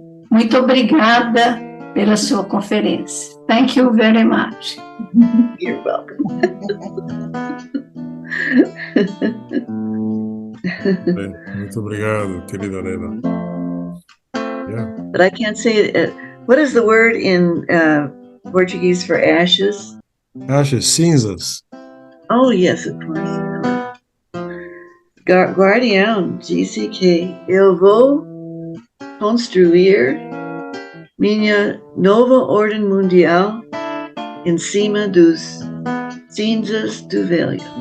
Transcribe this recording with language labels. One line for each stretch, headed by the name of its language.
Portuguese: Muito obrigada pela sua conferência.
English: Thank you very much. You're welcome.
Portuguese: Bem, muito obrigado, querida Leila.
English: Yeah. But I can't say, what is the word in Portuguese for ashes? Ashes, cinzas. Oh, yes, of course.
Portuguese: Guardião disse que eu vou construir minha nova ordem mundial em cima dos cinzas do velho.